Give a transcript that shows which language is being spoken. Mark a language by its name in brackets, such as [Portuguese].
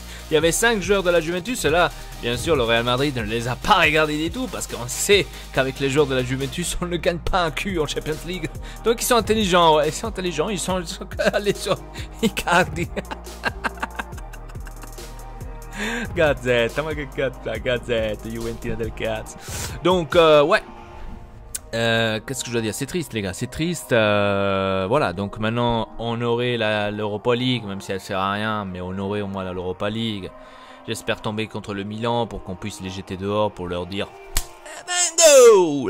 [French] Il y avait 5 joueurs de la Juventus, et là, bien sûr, le Real Madrid ne les a pas regardés du tout, parce qu'on sait qu'avec les joueurs de la Juventus, on ne gagne pas un cul en Champions League. Donc ils sont intelligents, ouais, ils sont allés sur Icardi. [Italian] Gazzetta, ma che cazzo, Gazzetta, Juventina del cazzo. [French] Donc, ouais. Qu'est-ce que je dois dire? C'est triste, les gars, c'est triste. Voilà, donc maintenant on aurait l'Europa League, même si elle sert à rien, mais on aurait au moins l'Europa League. J'espère tomber contre le Milan pour qu'on puisse les jeter dehors, pour leur dire bingo!